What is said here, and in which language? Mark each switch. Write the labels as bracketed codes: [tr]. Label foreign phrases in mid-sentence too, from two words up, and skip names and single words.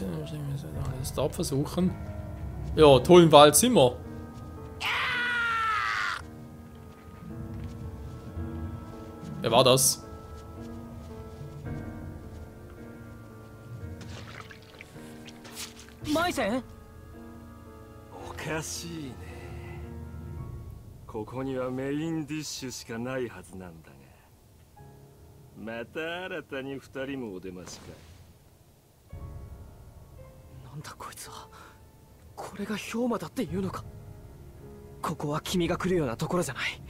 [de] Das dort versuchen. Ja, toll im Wald sind wir. Wer war das? Maisen? [ja] おかしいね。ここにはメインディッシュしかないはずなんだが。また新たに二人もお出ましか。なんだこいつは。これが氷魔だっていうのか。ここは君が来るようなところじゃない。